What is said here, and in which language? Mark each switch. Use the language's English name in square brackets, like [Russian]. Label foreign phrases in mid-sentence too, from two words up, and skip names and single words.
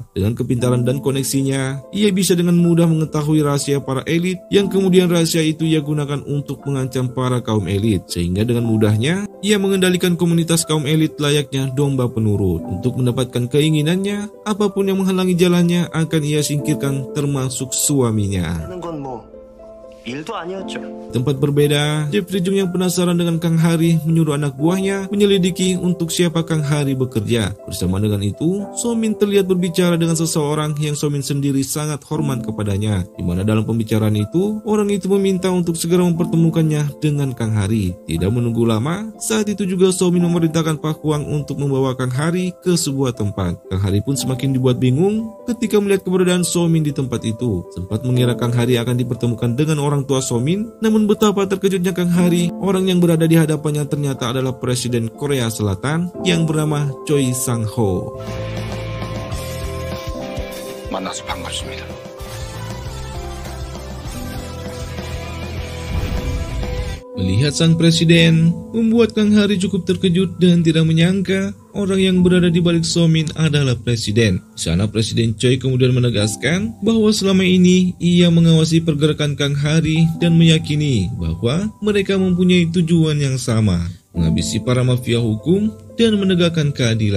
[Indonesian] Dengan kepintaran dan koneksinya, ia bisa dengan mudah mengetahui rahasia para elit, yang kemudian rahasia itu ia gunakan untuk mengancam para kaum elit, sehingga dengan mudahnya ia mengendalikan komunitas kaum elit layaknya domba penurut. Untuk mendapatkan keinginannya, apapun yang menghalangi jalannya akan ia singkirkan, termasuk suaminya. [Korean] 하는 건 뭐 일도 아니었죠. [Indonesian] Tempat berbeda, Jeffrey Jung yang penasaran dengan Kang Hari menyuruh anak buahnya menyelidiki untuk siapa Kang Hari bekerja. Bersama dengan itu, Somin terlihat berbicara dengan seseorang yang Somin sendiri sangat hormat kepadanya. Di mana dalam pembicaraan itu, orang itu meminta untuk segera mempertemukannya dengan Kang Hari. Tidak menunggu lama, saat itu juga Somin memerintahkan Pak Huang untuk membawa Kang Hari ke sebuah tempat. Kang Hari pun semakin dibuat bingung ketika melihat keberadaan Somin di tempat itu. Sempat mengira Kang Hari akan dipertemukan dengan orang tua Somin, namun betapa terkejutnya Kang Hari, orang yang berada di hadapannya ternyata adalah Presiden Korea Selatan yang bernama Choi Sang-ho. [Korean] 만나서 반갑습니다. [Indonesian] Melihat sang presiden, membuat Kang Hari cukup terkejut dan tidak menyangka orang yang berada di balik Somin adalah presiden. Di sana Presiden Choi kemudian menegaskan bahwa selama ini ia mengawasi pergerakan Kang Hari dan meyakini bahwa mereka mempunyai tujuan yang sama, menghabisi para mafia hukum dan menegakkan keadilan.